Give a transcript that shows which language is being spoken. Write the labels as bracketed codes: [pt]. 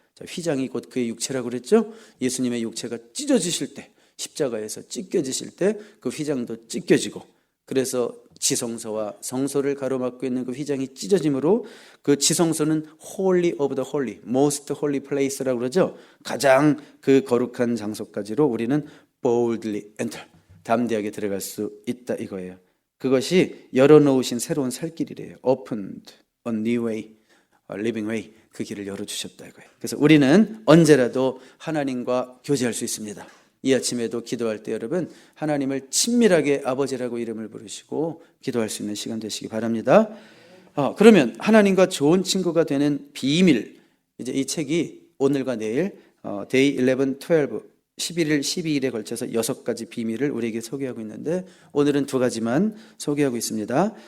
[ko] 자, 휘장이 곧 그의 육체라고 그랬죠? 예수님의 육체가 찢어지실 때 십자가에서 찢겨지실 때 그 휘장도 찢겨지고 그래서 지성소와 성소를 가로막고 있는 그 휘장이 찢어짐으로 그 지성소는 [en] Holy of the Holy, Most Holy Place [ko] 라고 그러죠. 가장 그 거룩한 장소까지로 우리는 [en] boldly enter, [ko] 담대하게 들어갈 수 있다 이거예요. 그것이 열어놓으신 새로운 살길이래요. [en] Opened a new way, a living way. [ko] 그 길을 열어주셨다 이거예요. 그래서 우리는 언제라도 하나님과 교제할 수 있습니다. 이 아침에도 기도할 때 여러분 하나님을 친밀하게 아버지라고 이름을 부르시고 기도할 수 있는 시간 되시기 바랍니다. 그러면 하나님과 좋은 친구가 되는 비밀, 이제 이 책이 오늘과 내일 Day 11, 12 11일, 12일에 걸쳐서 6가지 비밀을 우리에게 소개하고 있는데 오늘은 2가지만 소개하고 있습니다.